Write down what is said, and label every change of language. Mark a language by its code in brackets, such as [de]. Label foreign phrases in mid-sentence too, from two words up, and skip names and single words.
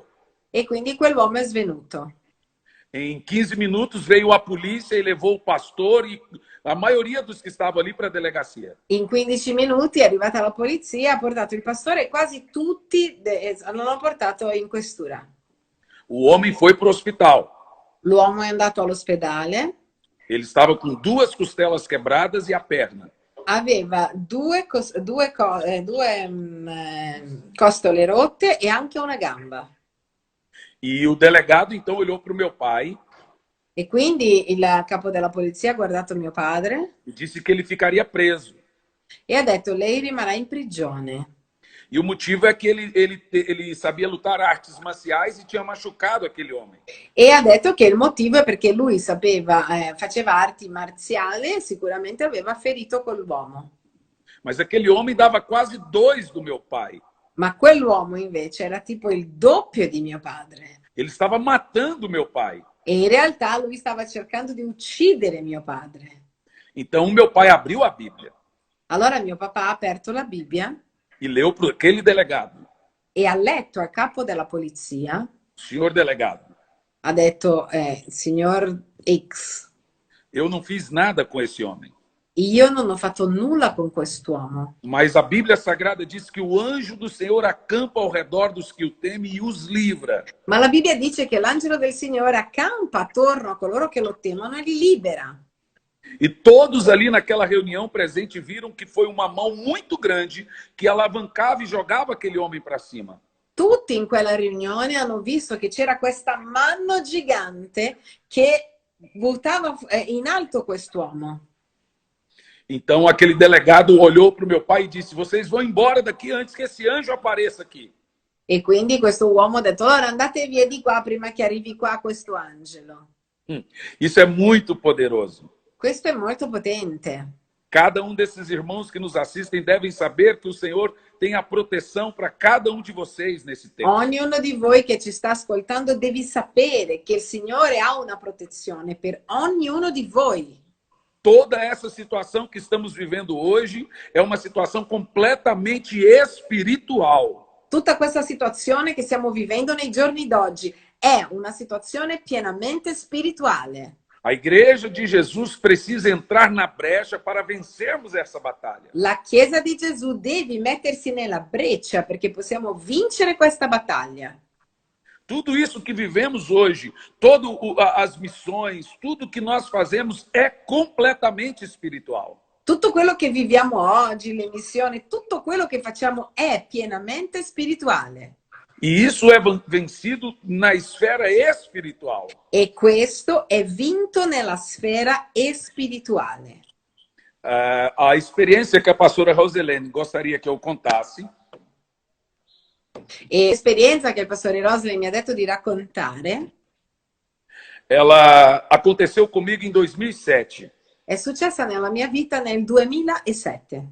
[it] E quindi quell'uomo è svenuto. [pt] Em 15 minutos veio a polícia e levou o pastor e a maioria dos que estavam ali para a delegacia. [it] In 15 minuti è arrivata la polizia, ha portato il pastore e quasi tutti l'hanno portato in questura. [pt] O homem foi para o hospital. [it] L'uomo è andato all'ospedale. [pt] Ele estava com 2 costelas quebradas e a perna. [it] Aveva due costole rotte e anche una gamba. [pt] E o delegado então olhou para o meu pai. [it] E quindi il capo della polizia ha guardato mio padre. [pt] E disse que ele ficaria preso. [it] E ha detto: lei rimarrà in prigione. [pt] E o motivo é que ele sabia lutar artes marciais e tinha machucado aquele homem. [it] E ha detto che il motivo è perché lui faceva arti marziali e sicuramente aveva ferito quell'uomo. [pt] Mas aquele homem dava quase 2 do meu pai. [it] Ma quell'uomo invece era tipo il doppio di mio padre. [pt] Ele estava matando meu pai. [it] E in realtà lui stava cercando di uccidere mio padre. [pt] Então meu pai abriu a Bíblia. [it] Allora mio papà ha aperto la Bibbia [pt] E leu para aquele delegado. [it] e ha letto al capo della polizia. [pt] Senhor delegado. [it] Ha detto, signor X. [pt] Eu não fiz nada com esse homem. [it] Io non ho fatto nulla con quest'uomo. [pt] Mas a Bíblia Sagrada diz que o anjo do Senhor acampa ao redor dos que o temem e os livra. [it] Ma la Bibbia dice che l'angelo del Signore accampa attorno a coloro che lo temono e li libera. [pt] E todos ali naquela reunião presente viram que foi uma mão muito grande que alavancava e jogava aquele homem para cima. [it] Tutti in quella riunione hanno visto che c'era questa mano gigante che buttava in alto quest'uomo. [pt] Então aquele delegado olhou para o meu pai e disse: vocês vão embora daqui antes que esse anjo apareça aqui. [it] E quindi questo uomo ha detto: allora andate via di qua prima che arrivi qua questo angelo. [pt] Isso é muito poderoso. [it] Questo è molto potente. [pt] Cada um desses irmãos que nos assistem devem saber que o Senhor tem a proteção para cada um de vocês nesse tempo. [it] Ognuno di voi che ci sta ascoltando devi sapere che il Signore ha una protezione per ognuno di voi. [pt] Toda essa situação que estamos vivendo hoje é uma situação completamente espiritual. [it] Tutta questa situazione che stiamo vivendo nei giorni d'oggi è una situazione pienamente spirituale. [pt] A igreja de Jesus precisa entrar na brecha para vencermos essa batalha. [it] La Chiesa di Gesù deve mettersi nella breccia perché possiamo vincere questa battaglia. [pt] Tudo isso que vivemos hoje, todas as missões, tudo que nós fazemos é completamente espiritual. [it] Tutto quello che viviamo oggi, le missioni, tutto quello che facciamo è pienamente spirituale. [pt] E isso é vencido na esfera espiritual. [it] E questo è vinto nella sfera spirituale. [pt] A experiência que a pastora Roselene gostaria que eu contasse. [it] E l'esperienza che il pastore Rosley mi ha detto di raccontare [pt] Ela aconteceu comigo em 2007. [it] è successa nella mia vita nel 2007.